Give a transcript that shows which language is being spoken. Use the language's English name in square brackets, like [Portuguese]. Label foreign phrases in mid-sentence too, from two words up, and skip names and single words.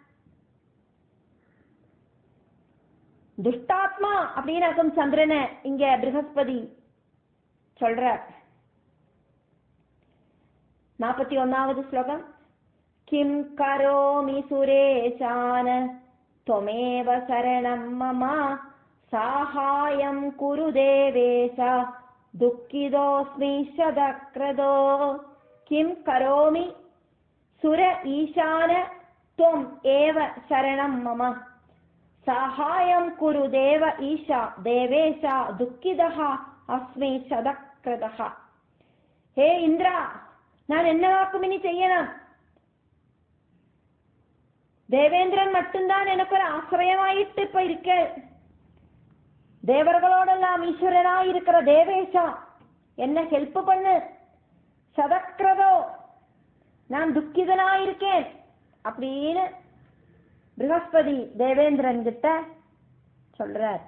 [Tamil] துஷ்டாத்மா அப்படின்னு சந்திரனை இங்க ப்ரஹஸ்பதி சொல்ற. 41வது ஸ்லோகம். [Sanskrit] किम् करोमि सुरेशान त्वमेव शरणं मम साहाय्यं कुरु देवेश दुःखितोऽस्मि शतक्रतो. किं करोमि सुर ईशान त्वम् एव शरणं मम साहाय्यं कुरु देव ईशा देवेश दुःखितः अस्मि शतक्रतः. हे इंद्रा, [Tamil] நான் என்னவாக்கும் இனி செய்யணும்? தேவேந்திரன் மட்டும்தான் எனக்கு ஒரு ஆசிரியமாயிட்டு இப்ப இருக்க. தேவர்களோடெல்லாம் ஈஸ்வரனாய் இருக்கிற தேவேஷா என்ன ஹெல்ப் பண்ணு. சதக்ரதோ, நான் துக்கிதனாயிருக்கேன் அப்படின்னு ப்ரஹஸ்பதி தேவேந்திரன் கிட்ட சொல்றார்.